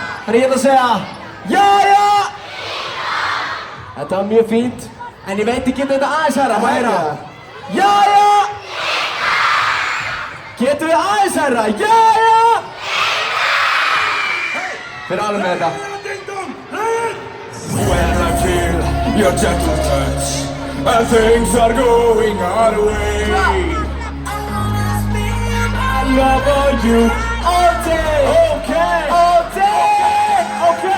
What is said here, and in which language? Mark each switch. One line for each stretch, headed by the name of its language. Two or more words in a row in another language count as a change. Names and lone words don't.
Icelandic: Þannig ég ætla að segja já! Þetta var mjög fínt. En ég veit, ég geta þetta aðeins hærra. Má heyra? Já! Getum við aðeins hærra? Já! Þið eru alveg með þetta.
English: When I feel your gentle touch and things are going our way, I love you all day. Okay. All day. Okay.